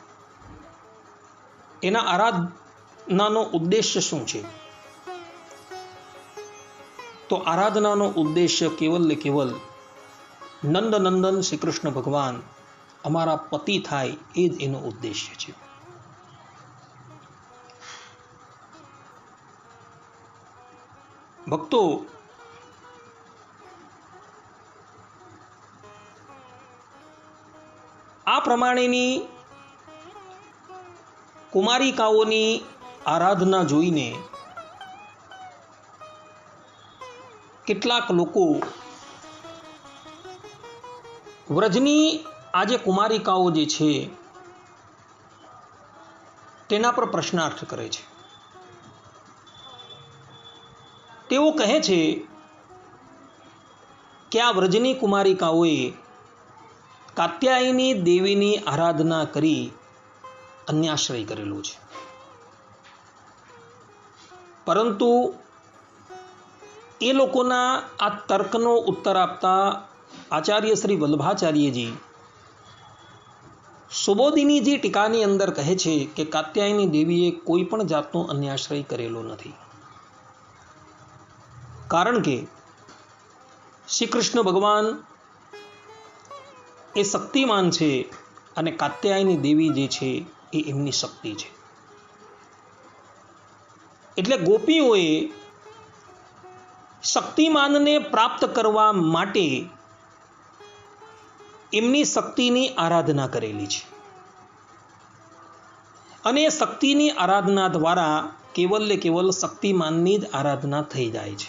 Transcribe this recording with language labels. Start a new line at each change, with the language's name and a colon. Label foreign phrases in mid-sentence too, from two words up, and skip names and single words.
Gujarati: એના આરાધનાનો ઉદ્દેશ્ય શું છે? તો આરાધનાનો ઉદ્દેશ્ય કેવલ ને કેવલ નંદ નંદન શ્રી કૃષ્ણ ભગવાન અમારા પતિ થાય એ જ એનો ઉદ્દેશ્ય છે। ભક્તો, આ પ્રમાણેની કુમારિકાઓની આરાધના જોઈને કેટલાક લોકો વ્રજની આજ કુમારિકાઓ જે છે તેના પર પ્રશ્નાર્થ કરે છે। તેઓ કહે છે કિ આ વ્રજની કુમારિકાઓએ કાત્યાયની દેવીની આરાધના કરી અન્યાશ્રય કરેલો છે, પરંતુ એ લોકોના આ તર્કનો ઉત્તર આપતા આચાર્ય શ્રી વલ્લભાચાર્ય જી સુબોધિની જી ટીકાની અંદર કહે છે કિ કાત્યાયની દેવીએ કોઈ પણ જાતનો અન્યાશ્રય કરેલો નથી। કારણ કે શ્રી કૃષ્ણ ભગવાન એ શક્તિમાન છે અને કાત્યાયની દેવી જે છે એ એમની શક્તિ છે. એટલે ગોપીઓએ શક્તિમાનને પ્રાપ્ત કરવા માટે એમની શક્તિની આરાધના કરેલી છે અને એ શક્તિની આરાધના દ્વારા કેવલ શક્તિમાનની જ આરાધના થઈ જાય છે.